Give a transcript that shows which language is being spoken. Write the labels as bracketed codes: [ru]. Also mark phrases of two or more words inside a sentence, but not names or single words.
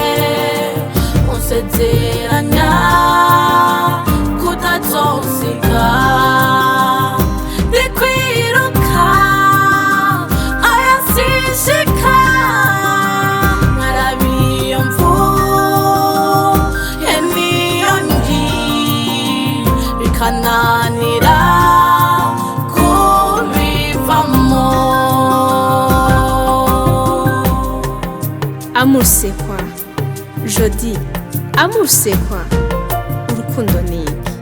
[rn] unsezeranya kutazosiga ndikwiruka ayasishika nkarabiyo mvuye niyo ngi bikananira kubivamo. [fr] Amour c'est quoi? Je dis amour c'est quoi? [rn] Urukundo ni